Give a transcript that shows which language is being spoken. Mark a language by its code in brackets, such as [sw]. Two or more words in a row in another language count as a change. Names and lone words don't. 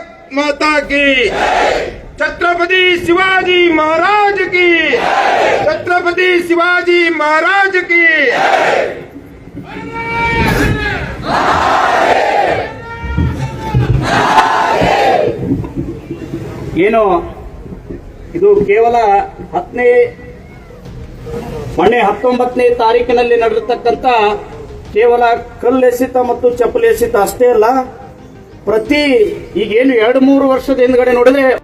[hi] माता की, छत्रपति शिवाजी महाराज की, छत्रपति शिवाजी महाराज की। [kn] ಏನು ಇದು ಕೇವಲ 19ನೇ ತಾರೀಕಿನಲ್ಲಿ ನಡೆದಿರ್ತಕ್ಕಂಥ ಕೇವಲ ಕಲ್ಲೆಸೆತ ಮತ್ತು ಚಪ್ಪಲಿ ಎಸೆತ ಅಷ್ಟೇ ಅಲ್ಲ, ಪ್ರತಿ ಈಗೇನು 2-3 ವರ್ಷದ ಹಿಂದ್ಗಡೆ ನೋಡಿದ್ರೆ